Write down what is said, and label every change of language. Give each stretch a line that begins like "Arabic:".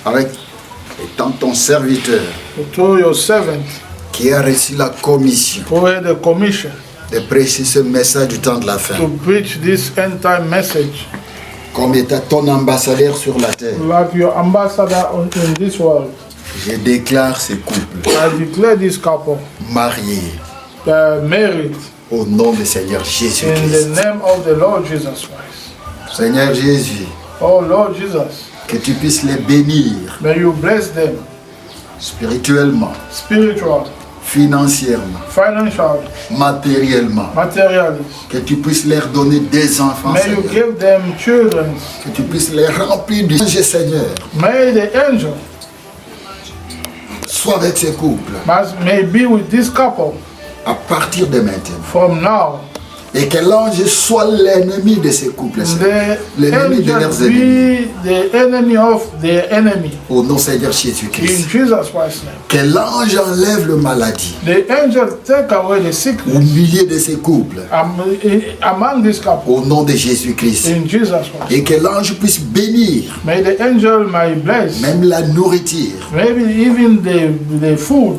French: Avec étant ton serviteur
English: through your servant,
French: qui a reçu la commission
English: who had the commission
French: de prêcher ce message du temps de la fin.
English: to preach this end time message,
French: Comme étant ton ambassadeur sur la terre,
English: like your ambassador in this world.
French: je déclare ces couples
English: I declare this couple
French: mariés
English: married
French: au nom du Seigneur
English: in the
French: Jésus-Christ.
English: name of the Lord Jesus Christ.
French: Seigneur Jésus,
English: Oh Lord Jesus,
French: que tu puisses les bénir
English: may you bless them
French: spirituellement,
English: spiritually,
French: financièrement,
English: financially,
French: matériellement.
English: materially.
French: Que tu puisses leur donner des enfants,
English: May you
French: Seigneur.
English: give them children.
French: Que tu puisses les remplir du Seigneur.
English: May the angel
French: Sois avec ces couples
English: may be with this couple
French: à partir de maintenant.
English: from now.
French: Et que l'ange soit l'ennemi de ces couples, Seigneur.
English: The
French: L'ennemi de leurs
English: angel
French: ennemis.
English: be the enemy of their enemy.
French: Au nom Seigneur Jésus-Christ.
English: Jesus Christ's name.
French: Que l'ange enlève le maladie
English: The angel take away the
French: au
English: sickness
French: milieu de ces couples.
English: among this couple.
French: Au nom de Jésus-Christ.
English: In Jesus Christ.
French: Et que l'ange puisse bénir
English: May the angel may bless.
French: même la nourriture
English: Maybe even the food